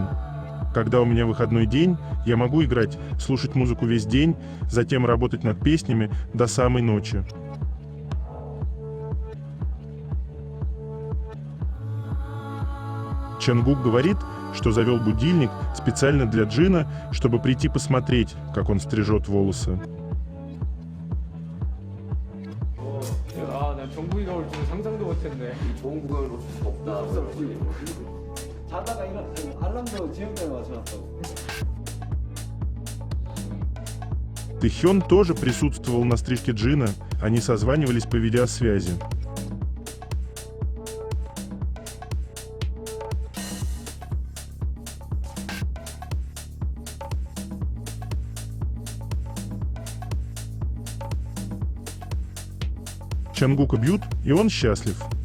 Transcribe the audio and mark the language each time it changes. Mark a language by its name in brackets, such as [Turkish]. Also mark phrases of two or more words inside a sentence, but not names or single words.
[Russian] Когда у меня выходной день, я могу играть, слушать музыку весь день, затем работать над песнями до самой ночи». Чангук говорит, что завел будильник специально для Джина, чтобы прийти посмотреть, как он стрижет волосы. [Korean] 난 정국이가 올 줄 상상도 못했네. 좋은 구경을 볼 수가 없다. 자다가 일어났어. 알람도 지역대에 맞춰놨다고. [Russian] Тэхён тоже присутствовал на стрижке Джина, они созванивались по видеосвязи. Чангука бьют, и он счастлив.